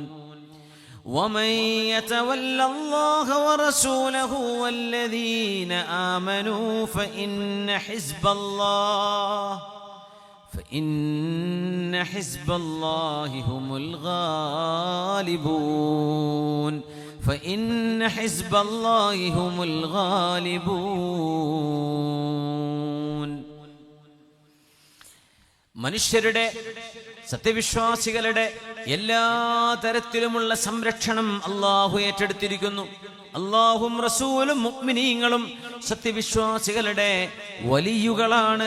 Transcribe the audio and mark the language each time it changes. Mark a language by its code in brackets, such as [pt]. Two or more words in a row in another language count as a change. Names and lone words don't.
[ar] ومن يتول الله ورسوله والذين آمنوا فإن حزب الله هم الغالبون. فإن حزب الله هم الغالبون. [ml] മനുഷ്യരുടെ സത്യവിശ്വാസികളുടെ എല്ലാ തരത്തിലുമുള്ള സംരക്ഷണം അല്ലാഹു ഏറ്റെടുത്തിരിക്കുന്നു. അല്ലാഹും റസൂലും മുഅ്മിനീങ്ങളും സത്യവിശ്വാസികളുടെ വലിയുകളാണ്.